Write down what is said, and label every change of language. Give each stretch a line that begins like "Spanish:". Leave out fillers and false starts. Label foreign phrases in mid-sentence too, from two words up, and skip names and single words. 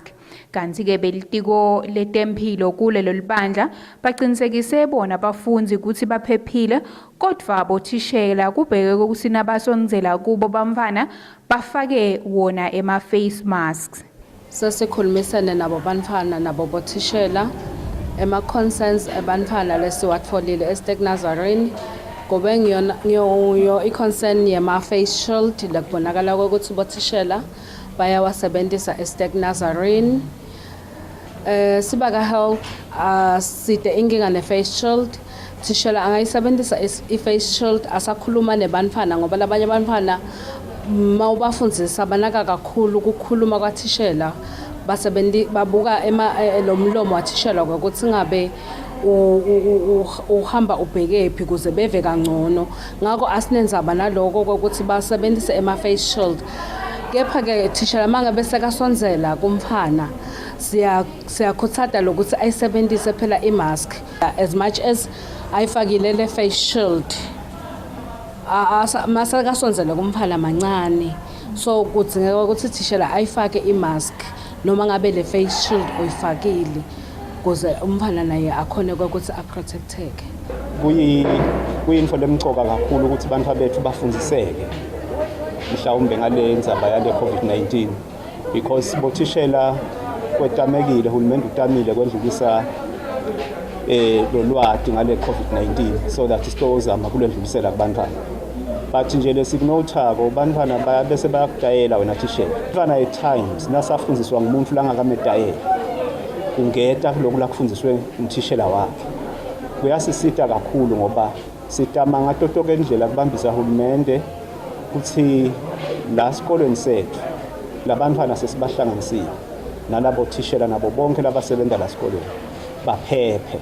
Swati: Kanti ke belitiko letempilo kulelo libandla baqinisekise bona bafundzi ukuthi baphephile kodwa bothishela kubheke ukuthi nabasondzela kubo bamfana bafake wona
English: ema-face masks.
Swati: Sesikhulumisene nabo bantfwana nabo bothishela ema-concerns ebantfwana lesiwatfolile eSiteki Nazarene kube ngiyo i-concern
English: yema-face shield
Swati: lekubonakala ukuthi bothishela bayawasebenzisa eSiteki Nazarene. Sibaka
English: health side
Swati: inkinga
English: ne-face shield
Swati: thishela angayisebenzisa
English: i-face shield
Swati: asakhuluma nebantfwana ngoba labanye abantwana mawubafundzisa banaka kakhulu ukukhuluma kwathishela babuka lo mlomo wathishela ukuthi ngabe uhamba ubhekephi kuze beve kangcono. Ngakho asinenzaba naloko ukuthi basebenzise
English: face shield.
Swati: Kepha-ke thishela mangabe sekasonzela kumfana siyakhuthaza lokuthi ayisebenzise phela imask
English: as much as
Swati: ayifakile le
English: face shield.
Swati: Masekasonzele kumfana mancane, so kudzingeka ukuthi thishela ayifake imask noma ngabe le
English: face shield
Swati: uyifakile kuze umfana naye akhone ukuthi aprotecteke. Kuyinfo lemcoka kakhulu ukuthi abantu bethu bafundiseke mhlawumbe ngale ndzaba yale COVID-19, because bothishela kwetamekile, uhulumende utamile kwendlulisa lo lwati ngale COVID-19
English: so that
Swati: sitozama kulendlulisela kubantwana. But nje lesikunothako bantwana bese bayakudayela wena thishela. Bantwana
English: at times
Swati: nasafundiswa ngumuntu langakamedayela kungeta kuloko lakufundiswe umthishela wakhe. Kuyasisita kakhulu ngoba sitama ngatotoke indlela kubambisa uhulumende ukuthi la sikolweni sethu labantwana sesibahlanganisile nalabo thishela nabo bonke labasebenza la sikolweni baphephe.